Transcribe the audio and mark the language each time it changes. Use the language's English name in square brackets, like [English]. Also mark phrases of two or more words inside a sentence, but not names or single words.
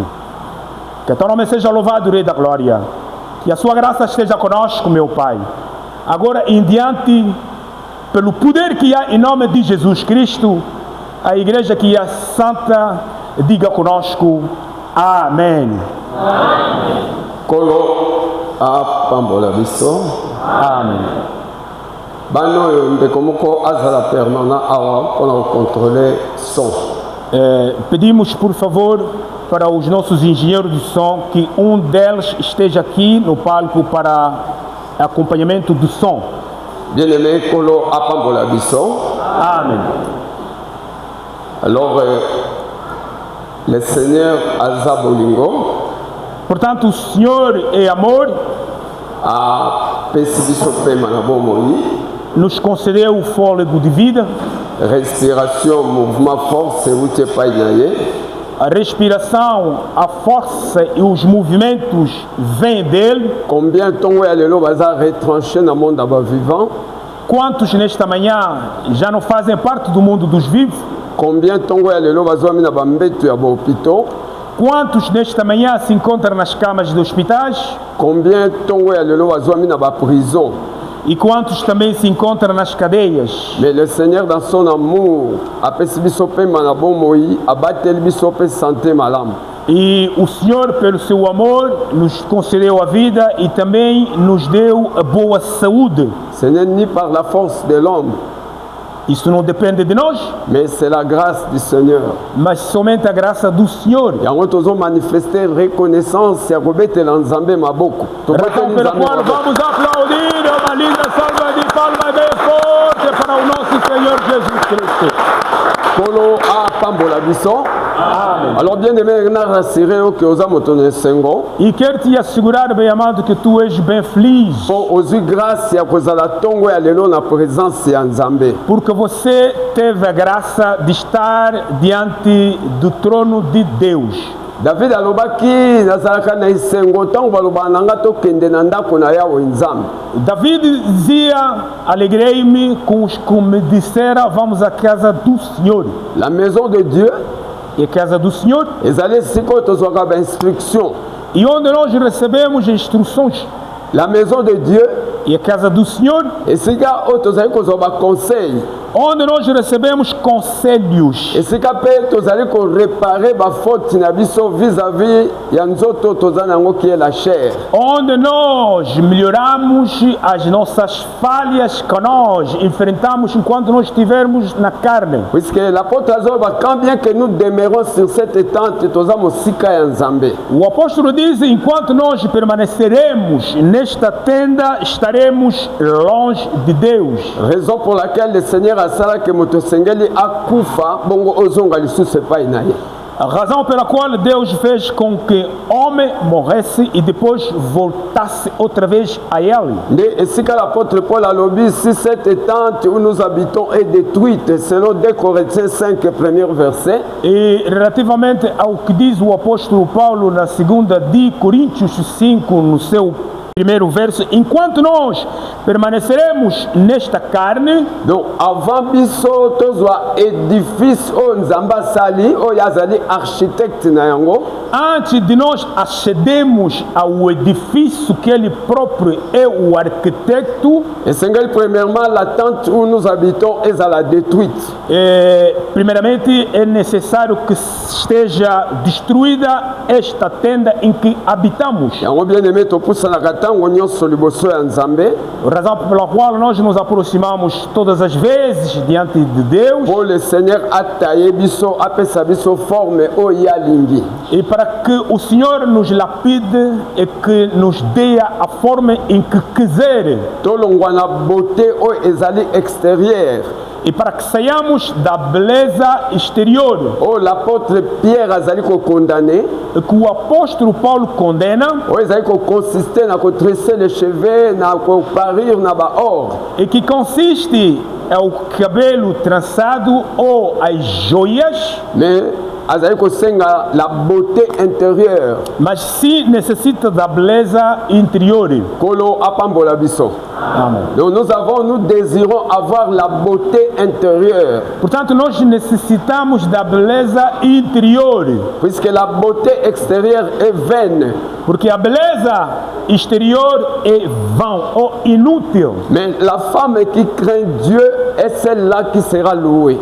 [Portuguese] Que teu nome seja louvado, Rei da Glória. Que a sua graça esteja conosco, meu Pai. Agora em diante, pelo poder que há em nome de Jesus Cristo, a igreja que é santa, diga conosco, amém. [Lingala] Amém. Kolo a pambola biso. [Portuguese] Amém. [Lingala] Bano ndeko moko azala permanent awa para contrôler som. [Portuguese] Pedimos, por favor, para os nossos engenheiros de som, que um deles esteja aqui no palco para acompanhamento do som. [Lingala] Bien-aimé, Kolo a pambola biso. [Portuguese] Amém. [French] Alors, le Seigneur Azabolingo [Portuguese] Portanto, o Senhor é amor, [Lingala] a pesibiso pema na bomoi, [Portuguese] nos concedeu o fôlego de vida, [French] respiration, mouvement, force, [Lingala] route pai naye. [Portuguese] a respiração, a força e os movimentos vêm dele. [Lingala] Combien tongo ya lelo baza retranché na monde aba vivant? [Portuguese] Quantos nesta manhã já não fazem parte do mundo dos vivos? [Lingala] Combien tongo ya lelo bazwami na bambeto ya hôpital? [Portuguese] Quantos nesta manhã se encontram nas camas de hospitais? [Lingala] Combien tongo ya lelo bazwami na ba prison? [Portuguese] E quantos também se encontram nas cadeias? [French] Mais le Seigneur dans son amour [Lingala] apesi biso pema na bomoi, abateli biso pe santé malamu. [Portuguese] E o Senhor, pelo seu amor, nos concedeu a vida e também nos deu a boa saúde. [French] Ce n'est ni par la force de l'homme, [Portuguese] Isso não depende de nós, [French] mais c'est la grâce du Seigneur. [Portuguese] mas somente a graça do Senhor. [Lingala] Yango tozo manifester reconnaissance ya kobetela nzambe maboko. [Portuguese] Razão pela qual vamos aplaudir uma linda salva de palmas bem forte para o nosso Senhor. Cristo. [Lingala] Kolo apambola biso. [Portuguese] Amém. [French] Alors bien aimé, [Lingala] na rassuré que oza motono sengo. [Portuguese] E quero te assegurar, bem amado, que tu és bem feliz. [Lingala] Pour ozu grâce ya kozala tongo ya lelo na présence ya Nzambe. [Portuguese] Porque você teve a graça de estar diante do trono de Deus. [Lingala] David alobaki nazalaka na isengo ntango baloba na nga tokende na ndako na Yawe Nzambe. [Portuguese] David dizia, alegrei-me com os que me disseram, vamos à casa do Senhor. [French] La maison de Dieu, [Portuguese] E a casa do Senhor, [Lingala] ezali sikoyo tozwaka ba instruction. [Portuguese] e onde nós recebemos instruções. [French] La maison de Dieu, [Portuguese] E a casa do Senhor, [Lingala] esika oyo tozali kozwa ba conseil. [Portuguese] onde nós recebemos conselhos. [Lingala] Esika mpe tozali koréparer bafaute na biso vis-à-vis ya nzoto toza nango [French] qui est la chair. [Portuguese] Onde nós melhoramos as nossas falhas que nós enfrentamos enquanto nós estivermos na carne. [French] Puisque l'apôtre azoba, quand bien que nous demeurons sur cette tente, [Lingala] toza mosika ya Nzambe. [Portuguese] O apóstolo diz, enquanto nós permaneceremos nesta tenda, estaremos longe de Deus. [French] Raison pour laquelle le Seigneur [Lingala] asalaki moto esengeli akufa bongo ozonga lisusu epai na ye. [Portuguese] A razão pela qual Deus fez com que homem morresse e depois voltasse outra vez a ele. [Lingala] Nde esika l'apôtre Paul alobi, [French] si cette tente où nous habitons est détruite, selon 2 Corinthiens 5, premier verset, [Portuguese] E relativamente ao que diz o apóstolo Paulo na segunda de Coríntios 5, no seu primeiro verso, enquanto nós permaneceremos nesta carne, [French] donc avant [Lingala] biso tozwa édifice oyo Nzambe asali oyo azali architecte na yango, [Portuguese] antes de nós acedermos ao edifício que ele próprio é o arquiteto, [Lingala] esengeli premièrement [French] la tente où nous habitons [Lingala] ezala détruite. [Portuguese] primeiramente é necessário que esteja destruída esta tenda em que habitamos. [Lingala] Yango [French] bien aimé [Lingala] topusanaka ntango nyonso liboso ya Nzambe [Portuguese] Razão pela qual nós nos aproximamos todas as vezes diante de Deus, [French] pour le Seigneur [Lingala] ataye biso apesa biso forme oyo alingi. [Portuguese] e para que o Senhor nos lapide e que nos dê a forma em que quiser, [Lingala] Tolongwa na beauté oyo ezali extérieure [Portuguese] e para que saiamos da beleza exterior, [Lingala] oyo l'apôtre Pierre azali kokondane, [Portuguese] que o apóstolo Paulo condena, [Lingala] oyo ezali kokonsiste na kotresser [French] les cheveux [Lingala] na koparir na baor. [Portuguese] e que consiste ao cabelo trançado ou as joias, [Lingala] Mais azali kosenga [French] la beauté intérieure. [Portuguese] mas se necessita da beleza interior. [Lingala] Kolo apambola biso. [Portuguese] Amém. [French] Donc nous désirons avoir la beauté intérieure, [Portuguese] Portanto, nós necessitamos da beleza interior, [French] puisque la beauté extérieure est vaine. [Portuguese] porque a beleza exterior é vã ou inútil, [French] Mais la femme qui craint Dieu est celle-là qui sera louée.